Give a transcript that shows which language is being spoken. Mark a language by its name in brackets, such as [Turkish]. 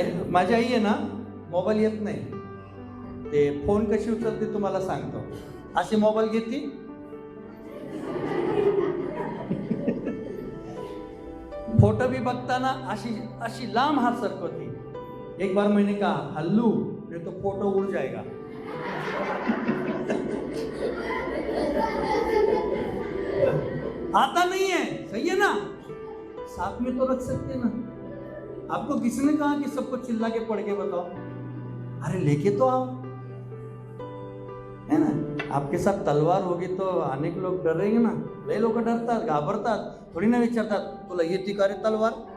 [Marathi] माझी आई आहे ना, मोबाईल येत नाही, ते फोन कशी उचलते तुम्हाला सांगतो. असे मोबाईल घेते, फोटो भी बघताना अशी लांब हात सरकवती. [Hindi] एक बार मैंने कहा हल्लू, नहीं तो फोटो उड़ जाएगा. आता नहीं है, सही है ना, साथ में तो रख सकते ना. आपको किसने कहा कि सबको चिल्ला के पढ़ के बताओ? अरे लेके तो आओ, है ना. आपके साथ तलवार होगी तो अनेक लोग डरेंगे ना. [Marathi] लय लोक डरतात, घाबरतात, [Hindi] थोड़ी ना [Marathi] विचारतात तुला येते का रे तलवार.